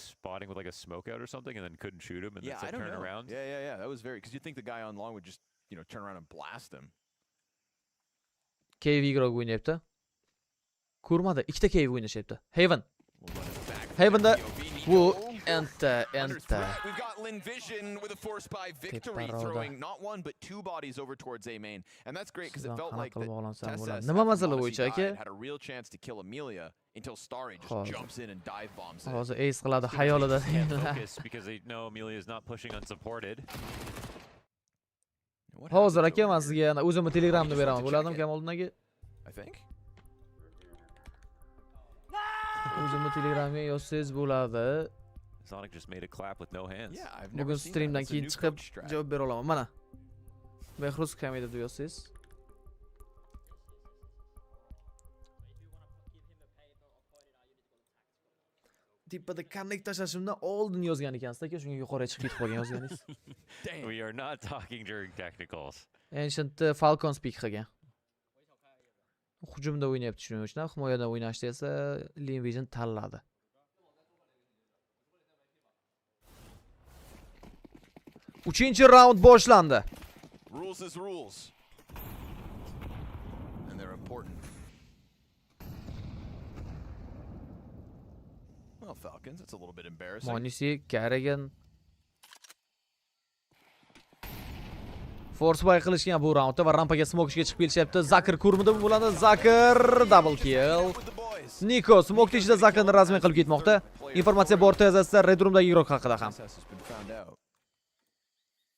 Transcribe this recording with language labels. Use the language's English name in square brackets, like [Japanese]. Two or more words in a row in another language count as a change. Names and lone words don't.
[Uzbek] Cave igroq o'ynayapti. Ko'rmadi, ikkita Cave o'ynashyapti. Haven'da bu enta. [English] We've got Lin Vision with a force by victory throwing not one but 2 bodies over towards A main, and that's great because it felt like [Uzbek] nima masala bo'yicha aka? [English] had a real chance to kill Amelia until Starry just jumps in and dive bombs it. [Uzbek] Hozir ace qiladi xayolida. [English] Because they know Amelia is not pushing unsupported. [Uzbek] Hozir aka men sizga yana o'zimni Telegramni beraman. Bo'ladimi Kamoliddinga? [English] I think. [Uzbek] O'zimni Telegramga yozsangiz bo'ladi. [English] Sonic just made a clap with no hands. Yeah, I've never [Uzbek] Bugun [English] seen [Uzbek] streamdan [English] that. [Uzbek] keyin chiqib javob bera olaman. Mana. Behruz kamida deb yozsangiz. Tippada connect tashlashimdan oldin yozgan ekansiz aka, shunga yuqoriga chiqib ketib qolgan yozganingiz. [English] We are not talking during technicals. [Uzbek] Ancient Falcon speak qilgan. Hujumda o'ynayapti shuning uchun, himoyada o'ynashda esa Lin Vision tanladi. Uchinchi round boshlandi. [English] Rules is rules. And they're important. Well, Falcons, it's a little bit embarrassing. [Uzbek] Monisi, Kerrigan. Forcebay qilishgan bu raundda va rampaga smokishga chiqib kelishyapti. Zakir ko'rmidi bo'ladi. Zakir [English] double kill. [Uzbek] Niko smokning ichida Zakirni razmen qilib ketmoqda. Informatsiya bor tezasida Red Roomdagi igroq haqida ham.